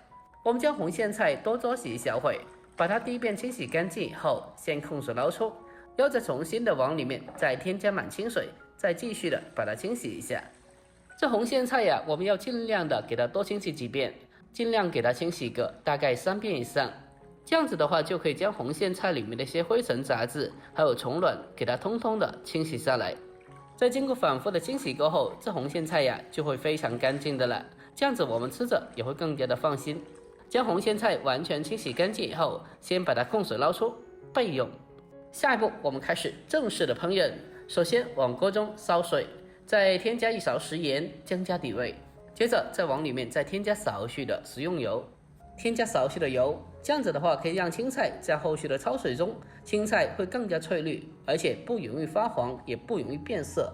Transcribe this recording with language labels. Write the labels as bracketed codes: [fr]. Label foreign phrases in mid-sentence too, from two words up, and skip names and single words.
[zh] 我們將紅苋菜多搓洗一小會，把它第一遍清洗乾淨以後，先控水撈出，然後再重新的往裡面再添加滿清水，再繼續的把它清洗一下。這紅苋菜呀，我們要盡量的給它多清洗幾遍，盡量給它清洗個大概3遍以上，這樣子的話就可以將紅苋菜裡面的一些灰塵雜質還有蟲卵給它通通的清洗下來。在經過反覆的清洗過後，這紅苋菜呀就會非常乾淨的了，這樣子我們吃着也會更加的放心。將紅苋菜完全清洗乾淨以後，先把它控水撈出備用。下一步我們開始正式的烹飪。首先往鍋中燒水，再添加1勺食鹽增加底味，接着再往裡面再添加少許的食用油，添加少許的油，這樣子的話可以讓青菜在後續的焯水中，青菜會更加翠綠，而且不容易發黃，也不容易變色。